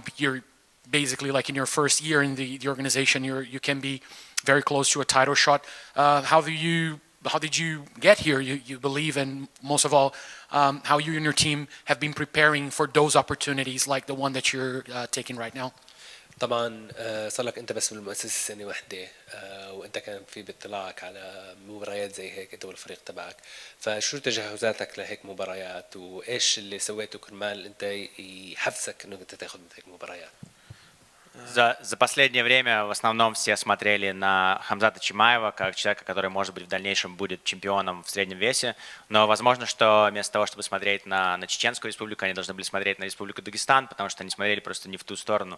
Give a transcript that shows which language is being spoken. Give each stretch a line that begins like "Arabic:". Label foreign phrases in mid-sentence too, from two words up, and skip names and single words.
English: You're basically like in your first year in the organization, you can be very close to a title shot. How did you get here? You believe, and most of all, how you and your team have been preparing for those opportunities like the one that you're taking right now.
Arabic: طبعا صار لك انت بس بالمؤسسه سنه واحده وانت كان في باطلاعك على مباريات زي هيك انت والفريق تبعك. فشو تجهزاتك لهيك مباريات وايش اللي سويته كرمال انت يحفزك انه انت تاخذ مثل هيك مباريات؟
Russian: За последнее время в основном все смотрели на Хамзата Чимаева как человека, который, может быть, в дальнейшем будет чемпионом в среднем весе. Но возможно, что вместо того, чтобы смотреть на Чеченскую республику, они должны были смотреть на Республику Дагестан, потому что они смотрели просто не в ту сторону.